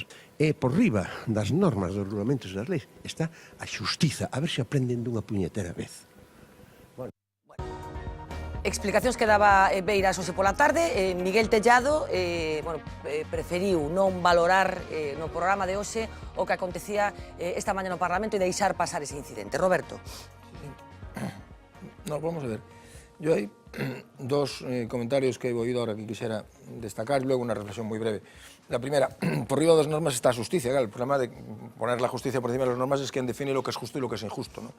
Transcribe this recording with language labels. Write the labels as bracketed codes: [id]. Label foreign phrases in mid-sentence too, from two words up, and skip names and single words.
[gl] E por riba das normas, dos regulamentos das leis, está a xustiza, a ver se aprenden dunha puñetera vez. Explicacións que daba Beiras hoxe pola tarde. Miguel Tellado preferiu non valorar no programa de hoxe o que acontecía esta mañá no Parlamento e deixar pasar ese incidente. Roberto. [es] No, vamos a ver. Yo hay dos comentarios que he oído ahora que quisiera destacar y luego una reflexión muy breve. La primera, por arriba de las normas está la justicia. Claro, el problema de poner la justicia por encima de las normas es quien define lo que es justo y lo que es injusto, ¿no?